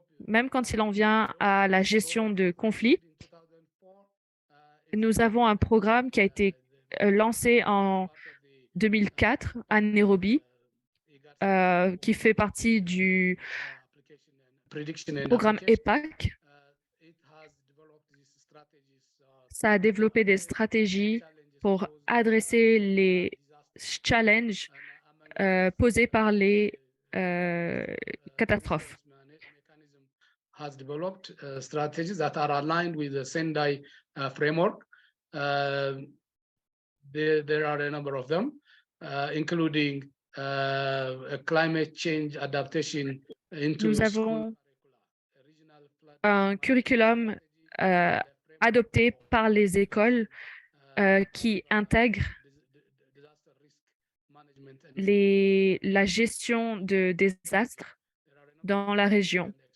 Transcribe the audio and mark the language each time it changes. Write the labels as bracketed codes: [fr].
[fr] Même quand il en vient à la gestion de conflits, nous avons un programme qui a été lancé en 2004 à Nairobi, qui fait partie du programme EPAC. Ça a développé des stratégies pour adresser les challenges posés par les catastrophes. [en] Has developed strategies that are aligned with the Sendai framework. There are a number of them, including a climate change adaptation into [fr] Nous avons un curriculum adoptés par les écoles qui intègrent la gestion de désastres dans la région.